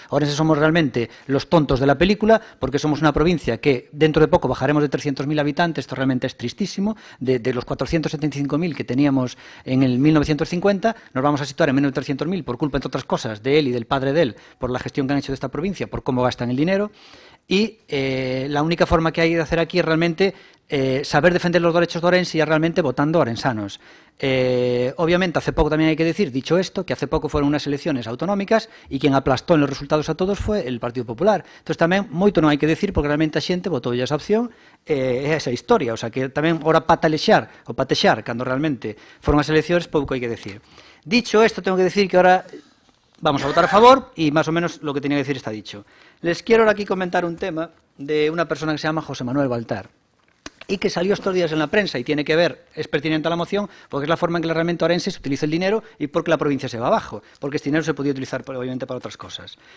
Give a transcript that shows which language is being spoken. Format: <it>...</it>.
<es>Ourense somos realmente los tontos de la película, porque somos una provincia que dentro de poco bajaremos de 300.000 habitantes, esto realmente es tristísimo, de los 475.000 que teníamos en el 1950, nos vamos a situar en menos de 300.000 por culpa, entre otras cosas, de él y del padre de él, por la gestión que han hecho de esta provincia, por cómo gastan el dinero, y la única forma que hay de hacer aquí es realmente saber defender los derechos de Ourense y realmente votando ourensanos. Obviamente, hace poco también hay que decir, dicho esto, que hace poco fueron unas elecciones autonómicas y quien aplastó en los resultados a todos fue el Partido Popular.</es> <gl>Entonces tamén moito non hai que decir porque realmente a xente votou esa opción e esa historia. O sea que tamén ora patexar cando realmente foron as eleccións pouco hai que decir.</gl> <es>Dicho esto, tengo que decir que ahora vamos a votar a favor y más o menos lo que tenía que decir está dicho. Les quiero ahora aquí comentar un tema de una persona que se llama José Manuel Baltar y que salió estos días en la prensa y tiene que ver, es pertinente a la moción, porque es la forma en que realmente Ourense se utiliza el dinero y porque la provincia se va abajo, porque este dinero se podía utilizar obviamente para otras cosas.</es>